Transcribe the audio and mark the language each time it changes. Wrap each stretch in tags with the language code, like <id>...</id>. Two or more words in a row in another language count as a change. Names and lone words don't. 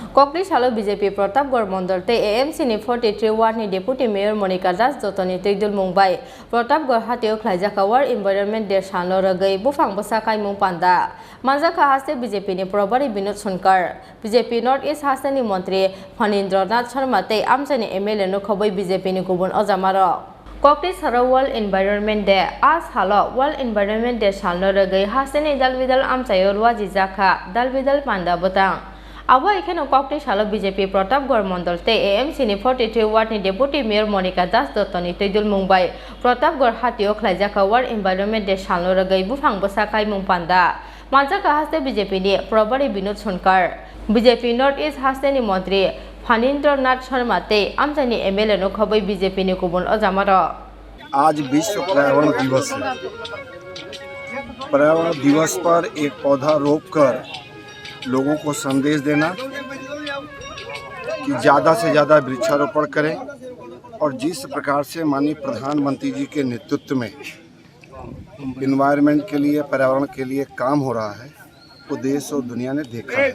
<trp>ककली सालो बीजेपी प्रतापगढ़ मंडल ते एएमसी नि 43 वार्ड नि</trp> <en>deputy mayor</en> <trp>मनिका दास जतनी तैदुल मुंबाई प्रतापगढ़ हाथियो खलाइजाका</trp> <en>ward environment day</en> <trp>सानो रगई बुफांग बसाकाई मुं पांदा मांजाका हास्ते बीजेपी नि प्रभारी विनोद सोनकर बीजेपी</trp> <en>north east</en> <trp>हास्ते नि मंत्री फणीन्द्रनाथ शर्मा ते आमचानी एमएलए नो खबै बीजेपी नि गुबुन अजामारो ककली सारो</trp> <en>world environment day</en> <trp>आज हालो</trp> <en>world environment day</en> <trp>सानो रगई हास्ते नि दालबिदाल आमचायो रुवाजी जाखा दालबिदाल पांदा बता अब एखाने ककली सालो बीजेपी प्रतापगढ़ मंडल ते एएमसी नि 43 वार्ड नि</trp> <en>deputy mayor</en> <trp>मनिका दास दत्तनी तैदुल मुंबाई प्रतापगढ़ हाथियो खलाइजाका</trp> <en>ward environment day</en> <trp>सानो रगई बुफांग बसाकाई मुं पांदा मांजाका हास्ते बीजेपी नि प्रभारी विनोद सोनकर बीजेपी</trp> <en>north east</en> <trp>हास्ते नि मंत्री फणीन्द्रनाथ शर्मा ते आमचानी एमएलए नो खबै बीजेपी नि गुबुन अजामारो</trp> <hi>आज विश्व पर्यावरण दिवस है। पर्यावरण दिवस पर एक पौधा रोपकर लोगों को संदेश देना कि ज़्यादा से ज़्यादा वृक्षारोपण करें और जिस प्रकार से माननीय प्रधानमंत्री जी के नेतृत्व में एनवायरनमेंट के लिए पर्यावरण के लिए काम हो रहा है वो देश और दुनिया ने देखा है।</hi>